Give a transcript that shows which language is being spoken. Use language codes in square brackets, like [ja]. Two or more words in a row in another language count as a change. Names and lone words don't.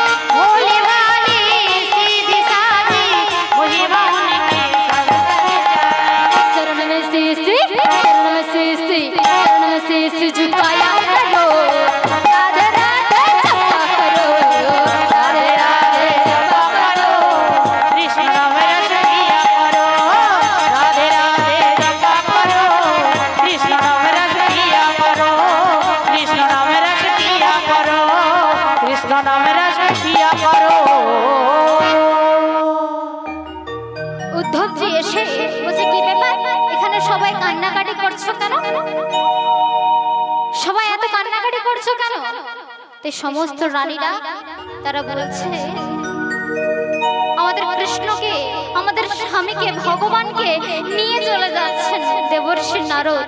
[hi] भोली भाली सीधी सादी, महिमा उनकी सब जग जानी। चरण में शीश झुकाया करो, राधे राधे जपा करो। राधे राधे जपा करो, कृष्ण नाम रस पिया करो। राधे राधे जपा करो, कृष्ण नाम रस पिया करो। कृष्ण नाम रस पिया करो, कृष्ण नाम रस पिया करो। [bn] উদ্ধবজি এসে বলছে, কি ব্যাপার এখানে সবাই কান্নাকাটি করছো কেন? সবাই এত কান্নাকাটি করছো কেন? তাই সমস্ত রানীরা তারা বলছে, আমাদের কৃষ্ণকে, আমাদের স্বামীকে, ভগবানকে নিয়ে চলে যাচ্ছেন দেবর্ষি নারদ।